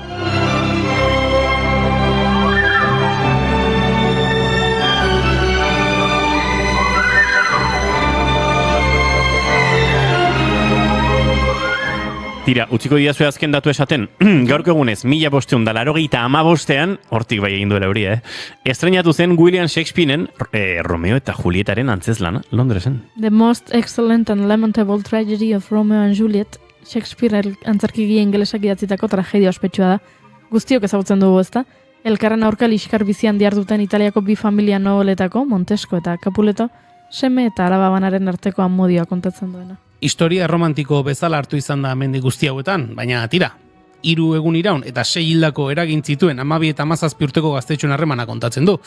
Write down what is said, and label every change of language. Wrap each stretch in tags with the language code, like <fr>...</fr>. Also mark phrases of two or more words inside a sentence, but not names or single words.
<eu>Tira, utziko diazue azken datu esaten, gaurko egunez, 1585an, hortik bai egin duela euria, estreinatu zen William Shakespearen Romeo eta Julietaren antzeslana, Londresen. The most excellent and lamentable tragedy of Romeo and Juliet, Shakespeare antzerkigile ingelesak idatzitako tragedia ospetsua da. Guztiok ezagutzen dugu ezta? Elkarren aurka liskar bizian diharduten Italiako bi familia nobeletako, Montesco eta Capuleto, seme eta alaba banaren arteko amodioa kontatzen duena. Historia romantiko bezala hartu izan da mendi guzti hauetan, baina tira, 3 egun iraun eta 6 hildako eragin zituen 12 eta 17 urteko gaztetxoen harremana kontatzen du.</eu>